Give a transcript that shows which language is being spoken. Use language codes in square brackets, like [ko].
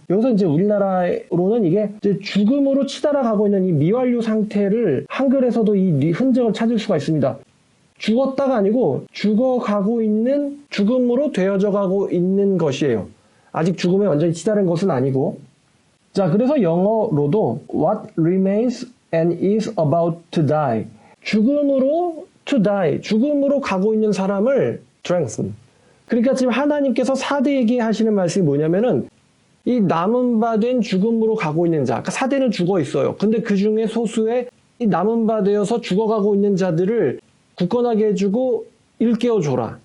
[ko] 여기서 이제 우리나라로는 이게 이제 죽음으로 치달아 가고 있는 이 미완료 상태를 한글에서도 이 흔적을 찾을 수가 있습니다. 죽었다가 아니고 죽어가고 있는, 죽음으로 되어져 가고 있는 것이에요. 아직 죽음에 완전히 치달은 것은 아니고. 자, 그래서 영어로도 [en] what remains and is about to die. [ko] 죽음으로 to die. 죽음으로 가고 있는 사람을 strengthen. 그러니까 지금 하나님께서 4대에게 하시는 말씀이 뭐냐면은 이 남은 바 된 죽음으로 가고 있는 자. 그러니까 4대는 죽어 있어요. 근데 그 중에 소수의 이 남은 바 되어서 죽어가고 있는 자들을 굳건하게 해주고 일깨워줘라.